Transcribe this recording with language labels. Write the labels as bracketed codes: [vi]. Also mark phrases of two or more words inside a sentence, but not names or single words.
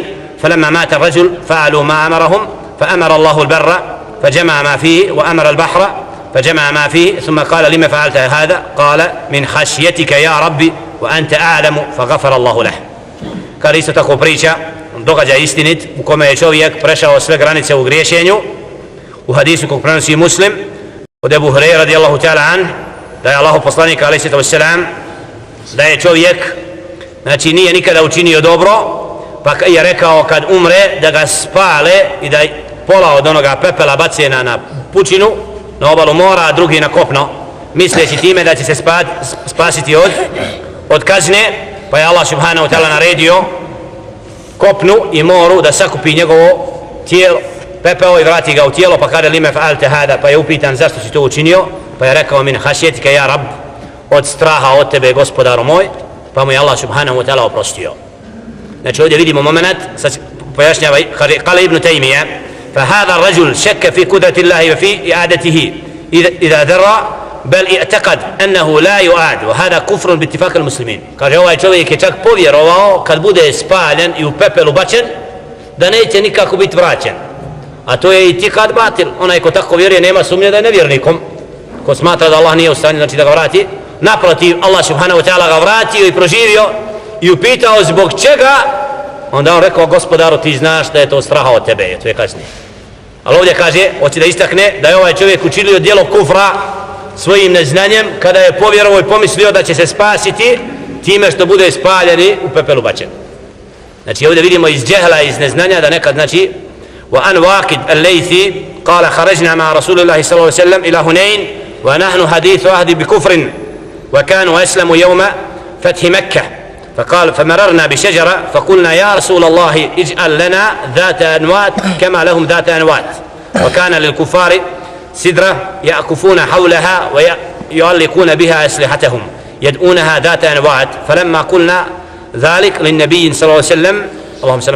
[ar] فلما مات الرجل فعلوا ما أمرهم، فأمر الله البر فجمع ما فيه وأمر البحر فجمع ما فيه، ثم قال لما فعلت هذا؟ قال من خشيتك يا ربي وأنت أعلم، فغفر الله له. [bs] Kad isto tako priča događaj istinit u kome je čovjek prešao sve granice u griješenju, u hadisu kog prenosi Muslim od Ebu Hureyre [ar] رضي الله تعالى عن, [bs] da je Allahu poslanik [ar] عليه والسلام [bs] da je čovjek znači nije nikada učinio dobro, pa je rekao kad umre da ga spale i da pola od onoga pepela bace na pučinu, na obalu mora, a drugi na kopno, misleći time da će se spasiti od kazne. Pa je Allah [ar] سبحانه وتعالى [bs] naredio kopnu i moru da sakupi njegovo tijelo, pepeo i vrati ga u tijelo, pa kada [ar] لم فعلت هذا, [bs] pa je upitan zašto si to učinio, pa je rekao [ar] من خشيتك يا رب, [bs] od straha od tebe gospodaru moj, pa mu je Allah [ar] سبحانه وتعالى [bs] oprostio. Znači ovdje vidimo moment, sad pojašnjava, [ar] قال ابن تيمية فهذا رجل شك في قدرة الله وفي إعادته إذا ذري بل اعتقد أنه لا يعاد وهذا كفر باتفاق المسلمين. [bs] Kaže ovaj čovjek je čak povjerovao kad bude spaljen i u pepelu bačen da neće nikako biti vraćen. A to je [ar] اعتقاد باطل. [bs] Onaj ko tako vjeruje nema sumnje da je nevjernikom. Ko smatra da Allah nije u stanju znači da ga vrati, naprotiv Allah [ar] سبحانه وتعالى [bs] ga vratio i proživio i upitao zbog čega, onda on rekao gospodaru ti znaš da je to straha od tebe, to je kasnije. Ali ovdje kaže, hoće da istakne da je ovaj čovjek učinio djelo kufra svojim neznanjem kada je povjerovao i pomislio da će se spasiti time što bude spaljen i u pepelu bačen. Znači ovdje vidimo iz džehla, iz neznanja da nekad znači [ar] وأن واقد الليثي قال خرجنا مع رسول الله صلى الله عليه وسلم إلى هنين ونحن حديث عهد بكفر وكانوا أسلموا يوم فتح مكة فقال فمررنا بشجرة فقلنا يا رسول الله اجعل لنا ذات أنوات كما لهم ذات أنوات وكان للكفار سدرة يأكفون حولها ويعلقون بها أسلحتهم يدعونها ذات أنوات فلما قلنا ذلك للنبي صلى الله عليه وسلم اللهم صل على